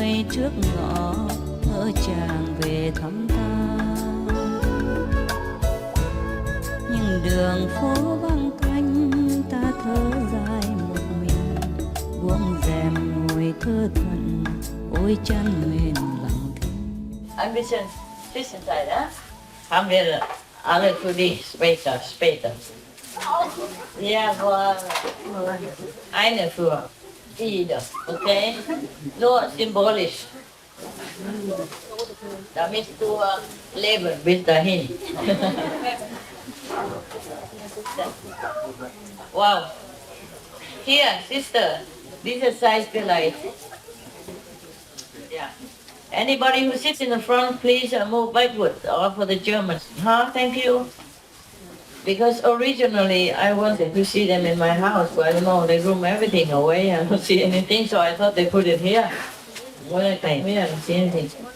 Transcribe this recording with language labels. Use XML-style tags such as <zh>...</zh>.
<vi>trước ngõ ngỡ chàng về thăm ta. Nhưng đường phố vắng tanh ta thở dài một mình, buông rèm ngồi thơ thẩn ôi chăn mền lặng thinh.</vi> <de>Ein bisschen Zwischenzeit, ja? Haben wir alle für dich später. Ja, nur eine für jeder, okay? Nur symbolisch. Damit du leben bis dahin.</de> <en>Wow. Here, sister,</en> <de>diese Seite vielleicht.</de> <en>Yeah. Anybody who sits in the front, please move backward, or for the Germans. Thank you. Because originally I wanted to see them in my house, but I don't know, they room everything away. I don't see anything, so I thought they put it here. When I came here, I don't see anything.</en>